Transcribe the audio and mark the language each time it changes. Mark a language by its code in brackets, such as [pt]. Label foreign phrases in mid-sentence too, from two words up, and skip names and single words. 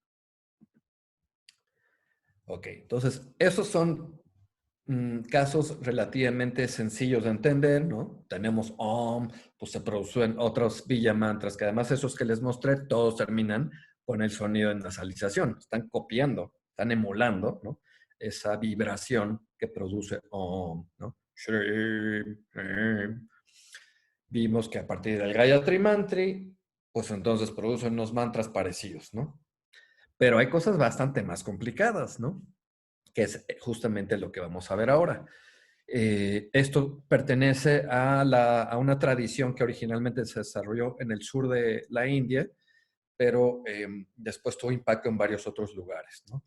[es] Ok, entonces, esos son casos relativamente sencillos de entender, ¿no? Tenemos Om, pues se producen otros Villa mantras, que además esos que les mostré, todos terminan con el sonido de nasalización. Están copiando, están emulando, ¿no? Esa vibración que produce Om, ¿no? [sa] Shrim, shrim. [es] Vimos que a partir del Gayatri Mantri, pues entonces producen unos mantras parecidos, ¿no? Pero hay cosas bastante más complicadas, ¿no? Que es justamente lo que vamos a ver ahora. Esto pertenece a una tradición que originalmente se desarrolló en el sur de la India, pero después tuvo impacto en varios otros lugares, ¿no?